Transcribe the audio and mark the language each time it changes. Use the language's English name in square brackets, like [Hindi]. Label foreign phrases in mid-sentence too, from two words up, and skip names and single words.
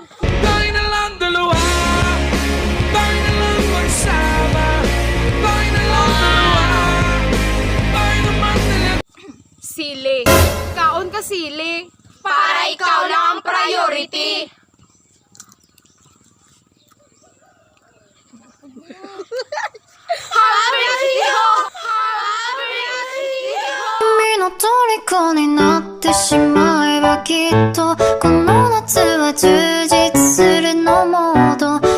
[Filipino] Tayo na lang dalawa, tayo na lang magsama, tayo na lang dalawa, tayo naman talaga. sili. [Cebuano] Kaon ka sili para ikaw lang ang priority. Happy [Japanese] 君の虜になってしまえばきっとこの夏は充実するのモード